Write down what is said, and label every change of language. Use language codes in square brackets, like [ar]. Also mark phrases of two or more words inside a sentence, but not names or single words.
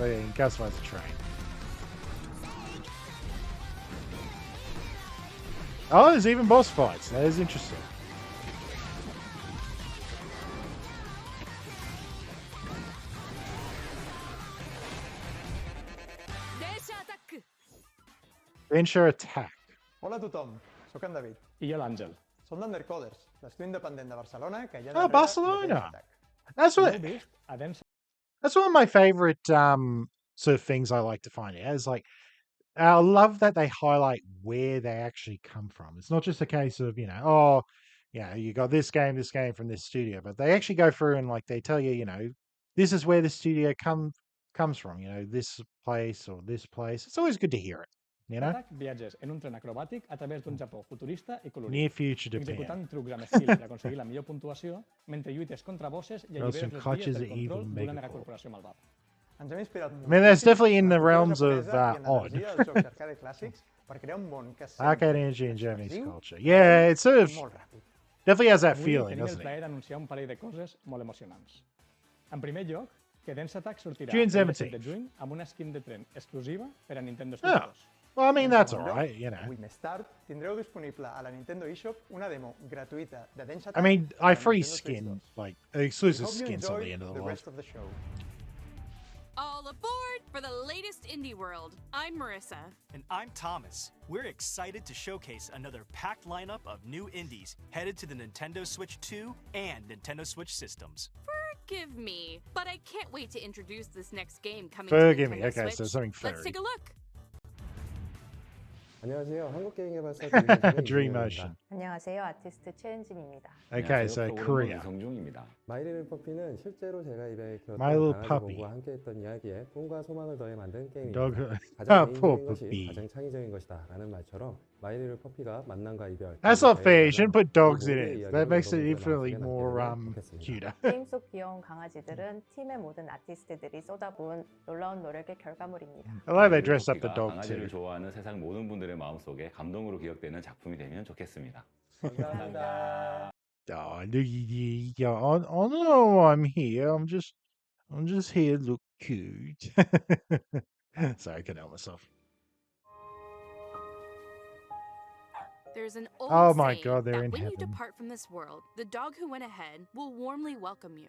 [en] I can customize the train. Oh, there's even boss fights. That is interesting. Venture attack. [ca] Hola a tothom, soc en David. I jo l'Àngel. Som d'Undercoders, l'estudi independent de Barcelona que hi ha [en] Oh, Barcelona. That's No what. [ca] he vist a Dance [en] That's one of my favorite sort of things I like to find out. Is like I love that they highlight where they actually come from. It's not just a case of oh, yeah, you got this game from this studio, but they actually go through and like they tell you, this is where the studio comes from. This place or this place. It's always good to hear it. [ca] Attack viatges en un tren acrobàtic a través d'un Japó futurista i colorit, [en] Near future [ca] executant [en] Japan. [ca] trucs amb estil per aconseguir la millor puntuació mentre lluites contra bosses i [en] Else [ca] alliberes les [en] clutches [ca] vies del [en] the evil [ca] control d'una Megacorp. megacorporació malvada. Ens hem inspirat [en] I mean, that's definitely in the [ca] cultura [en] realms of [ca] japonesa i en [en] odd. [ca] l'energia dels jocs d'arcade clàssics per crear un món que [en] Arcade [ca] sempre [en] energy and Japanese [ca] expressiu [en] culture. Yeah, it's sort [ca] i [en] of [ca] molt ràpid. [en] definitely has that [ca] Avui [en] feeling, [ca] tenim el [en] doesn't it? [ca] plaer d'anunciar un parell de coses molt emocionants. En primer lloc, que Dance Attack sortirà [en] June [ca] el 17 [en] 17th. [ca] de juny amb una skin de tren exclusiva per a Nintendo Switch [en] Oh. [ca] 2. [en] Well, I mean, [ca] En [en] that's all [ca] segon lloc, [en] right. [ca] avui més tard tindreu disponible a la Nintendo eShop una demo gratuïta de Dance [en] I [ca] Attack [en] mean, [ca] per a [en] I free [ca] Nintendo Switch [en] skin, [ca] 2. [en] like, We exclusive hope you skins till enjoy the end of the the world. rest of the show. All aboard for the latest indie world. I'm Marissa. And I'm Thomas. We're excited to showcase another packed lineup of new indies headed to the Nintendo Switch 2 and Nintendo Switch systems. Forgive me, but I can't wait to introduce this next game coming Forgive to me. Nintendo Okay, Switch. so something Let's furry. take a look. [ko] 안녕하세요. 한국게임개발사 Dream Motion. 안녕하세요. 아티스트 최은진입니다. [en] Okay, so Korea. [ko] 이성중입니다. 마이리를 퍼피는 실제로 제가 입에 키웠던 [en] My Little [ko] 강아지 [en] Puppy. [ko] 봉구와 함께했던 이야기에 꿈과 소망을 더해 만든 게임입니다. [en] Dog. [ko] 가장 [en] Poor [ko] 개인적인 것이 [en] puppy. [ko] 가장 창의적인 것이다 라는 말처럼 마이리를 퍼피가 만남과 이별 [en] That's not fair. You shouldn't put dogs in [ko] 모두의 [en] it. That [ko] 이야기를 [en] makes it [ko] 여러분들과 [en] infinitely [ko] 함께 [en] more [ko] 나누기를 좋겠습니다. [en] cuter. [ko] 게임 속 귀여운 강아지들은 팀의 모든 아티스트들이 쏟아부은 놀라운 노력의 결과물입니다. [en] I like they dressed up the [ko] 커피가 [en] dog [ko] 강아지를 [en] too. [ko] 좋아하는 세상 모든 분들의 마음속에 감동으로 기억되는 작품이 되면 좋겠습니다. 감사합니다. [en] Oh, I don't know why I'm here. I'm just here to look cute. Sorry, I couldn't help myself. There's an old Oh my saying God, they're that in when you heaven. depart from this world, the dog who went ahead will warmly welcome you.